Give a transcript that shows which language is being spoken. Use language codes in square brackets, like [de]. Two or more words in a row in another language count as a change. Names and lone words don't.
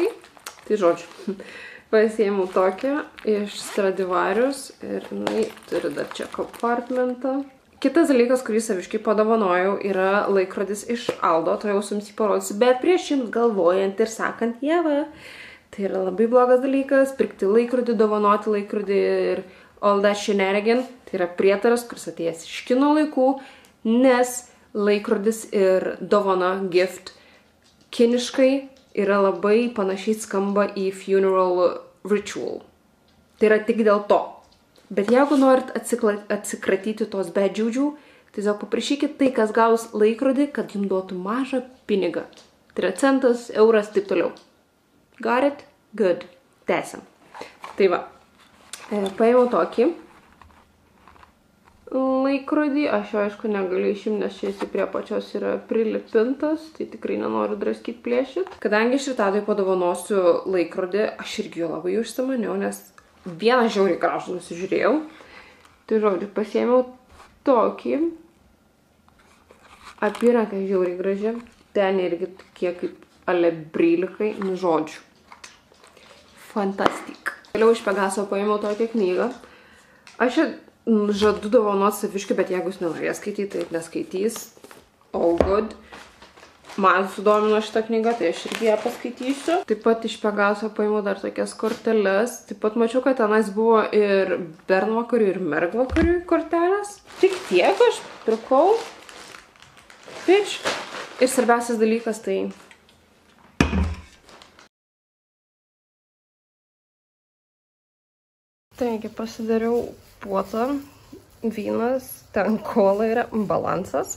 [lt] Tai žodžiu, pasiėmiau tokią iš Stradivarius ir jinai turi dar čia kompartmentą. Kitas dalykas, kurį saviškai padovanojau, yra laikrodis iš Aldo, to jau jums jį parodysiu, bet prieš jums galvojant ir sakant, Ieva, tai yra labai blogas dalykas, pirkti laikrodį, dovanoti laikrodį ir [en] all that shenanigan, [lt] tai yra prietaras, kuris atėjęs iš kino laikų, nes laikrodis ir dovana gift kiniškai yra labai panašiai skamba į funeral ritual. Tai yra tik dėl to. Bet jeigu norit atsikratyti tos bedžiūdžių, tiesiog paprašykit tai, kas gaus laikrodį, kad jums duotų mažą pinigą. Tai yra centas, euras, taip toliau. [en] Got it? Good. [lt] Tęsiam. Tai va. Paėmiau tokį laikrodį. Aš jo, aišku, negaliu išimti, nes čia jis prie pačios yra prilipintas. Tai tikrai nenoriu draskyti plėšit. Kadangi aš rytadui padovanosiu laikrodį, aš irgi jo labai užsimaniau, nes vieną žiauriai gražų nusižiūrėjau. Tai žodžiu, pasiėmiau tokį. Apyranka žiauriai graži. Ten irgi kiek kaip alebrilikai, nu žodžiu. Fantastik. Vėliau iš Pegaso paėmiau tokią knygą. Aš žadu dovanoti saviškai, bet jeigu jūs nenorės skaityti, tai neskaitys. [en] All good. [lt] Man sudomino šitą knygą, tai aš irgi ją paskaitysiu. Taip pat iš Pegaso paėmiau dar tokias korteles. Taip pat mačiau, kad tenais buvo ir bernvakarių, ir mergvakarių kortelės. Tik tiek aš pirkau. Bitch. Ir svarbiausias dalykas tai... Taigi, pasidariau puotą, vynas, ten kola yra, balansas.